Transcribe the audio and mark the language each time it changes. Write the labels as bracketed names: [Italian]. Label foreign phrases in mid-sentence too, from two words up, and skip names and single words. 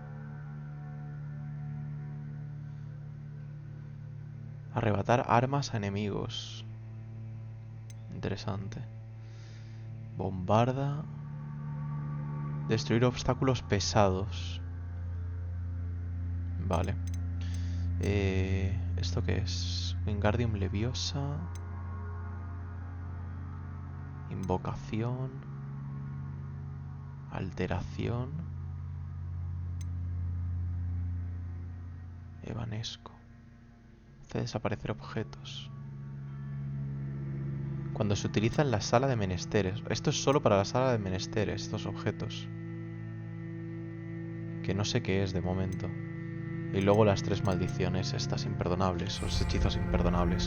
[Spanish] Arrebatar armas a enemigos. Interesante. Bombarda. Destruir obstáculos pesados. Vale. ¿Esto qué es? Wingardium Leviosa. Invocación. Alteración. Evanesco. Hace desaparecer objetos. Cuando se utiliza en la sala de menesteres. Esto es solo para la sala de menesteres, estos objetos. Que no sé qué es de momento. Y luego las 3 maldiciones estas imperdonables, los hechizos imperdonables.